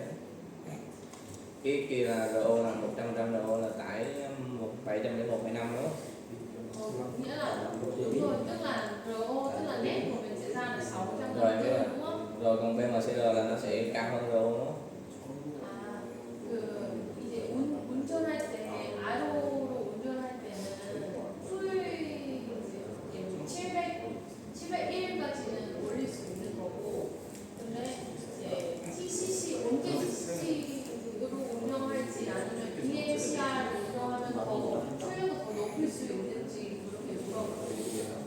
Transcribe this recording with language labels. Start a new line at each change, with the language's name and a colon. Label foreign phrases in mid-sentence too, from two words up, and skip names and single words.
Vietnamese: Cái kia là RO là 100% RO là tải 701,5 đúng không? Nghĩa là đúng rồi, tức là RO tức là net của mình sẽ ra là 654 Rồi biết rồi. đúng không? Rồi còn BMSR là nó sẽ cao hơn RO đúng không?
Korean: 아, 이제 운전할 때 아로로 운전할 때는 수율이 이제 701까지는 올릴 수 있는 거고, 근데 이제 TCC 언제 TCC로 운영할지 아니면 DMCR로 운영하면 더 출력을 더 높일 수 있는지 그렇게 물어보거든요.